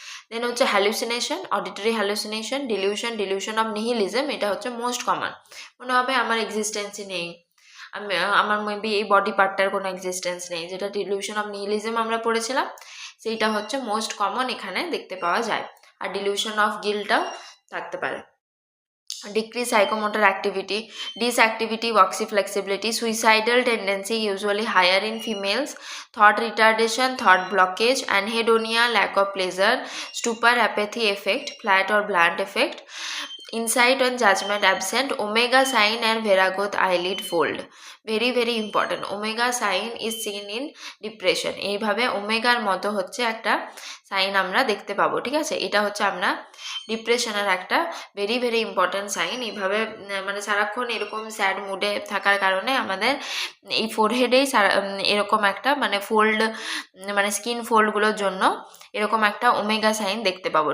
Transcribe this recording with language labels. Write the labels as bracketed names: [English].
[Bangla] দেন হচ্ছে hallucination, auditory hallucination, dilution of nihilism, এটা হচ্ছে মোস্ট কমন। মনে হবে আমার এক্সিস্টেন্সই নেই, আমার মেবি এই বডি পার্টটার কোনো এক্সিস্টেন্স নেই, যেটা ডিলিউশন অফ নিহিলিজম আমরা পড়েছিলাম, সেইটা হচ্ছে মোস্ট কমন এখানে দেখতে পাওয়া যায়। আর ডিলিউশন অফ গিল্টটাও থাকতে পারে। [English] Decrease psychomotor activity, disactivity, voxy flexibility, suicidal tendency usually higher in females, thought retardation, thought blockage, anhedonia, lack of pleasure, stupor, apathy effect, flat or blunt effect, insight and judgment absent, omega sign and veragoth eyelid fold. [Bangla] Very very important, [English] omega sign is seen in depression, [Bangla] এইভাবে ওমেগার মতো হচ্ছে একটা sign আমরা দেখতে পাবো। ঠিক আছে, এটা হচ্ছে আমরা ডিপ্রেশনের একটা ভেরি ভেরি ইম্পর্ট্যান্ট সাইন। এইভাবে মানে সারাক্ষণ এরকম স্যাড মুডে থাকার কারণে আমাদের এই ফোরহেডেই এরকম একটা মানে ফোল্ড, মানে স্কিন ফোল্ডগুলোর জন্য এরকম একটা ওমেগা সাইন দেখতে পাবো।